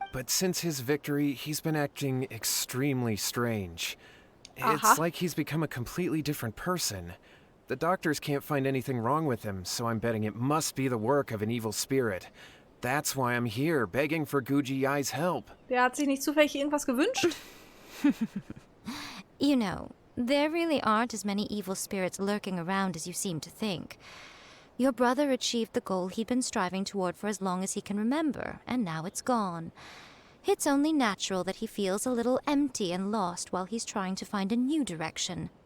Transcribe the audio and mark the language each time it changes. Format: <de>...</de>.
<en>But since his victory, he's been acting extremely strange. It's like he's become a completely different person. The doctors can't find anything wrong with him, so I'm betting it must be the work of an evil spirit. That's why I'm here, begging for Guji-ai's help.</en> <de>Der hat sich nicht zufällig irgendwas gewünscht?</de> <en>You know, there really aren't as many evil spirits lurking around as you seem to think. Your brother achieved the goal he'd been striving toward for as long as he can remember, and now it's gone. It's only natural that he feels a little empty and lost while he's trying to find a new direction.</en>